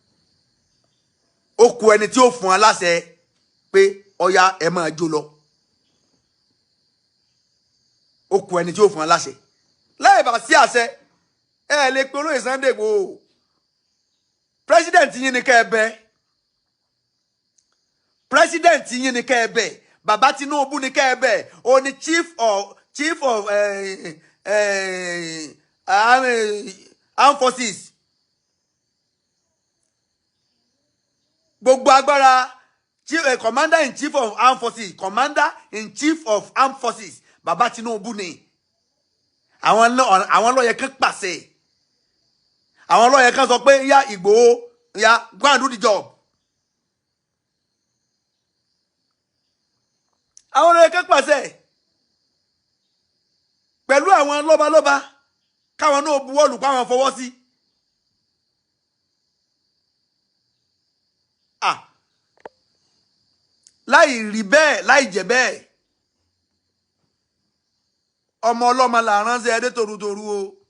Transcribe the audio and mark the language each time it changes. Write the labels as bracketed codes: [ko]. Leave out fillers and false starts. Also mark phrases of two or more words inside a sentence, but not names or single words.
[yo] ó kù ẹni tí ó fún wa láṣẹ pé ọya ẹ máa jó lọ ó kù ẹni tí ó fún wa láṣẹ láì bá sí àṣẹ ẹ lè pe olóyè Sunday Igboho president yín ni kẹ́ ẹ bẹ̀ president yín ni kẹ́ ẹ bẹ̀ bàbá Tinubu ni kẹ́ ẹ bẹ̀ ó ní [en] chief of armed forces [yo] gbogbo agbára [en] commander in chief of armed forces [yo] bàbá Tinubu ni àwọn lọ́yẹ̀ kan pàṣẹ àwọn lọ́yẹ̀ kan sọ pé ya Igboho ya [en] go and do the job. [yo] àwọn lọ́yẹ̀ kan pàṣẹ pẹ̀lú àwọn lọ́balọ́ba káwọn náà buwọ́lù káwọn fọwọ́ sí. láì rí bẹ́ẹ̀ láì jẹ́ bẹ́ẹ̀ ọmọ ọlọ́mọ là ránṣẹ́ ẹdẹ torutoru o.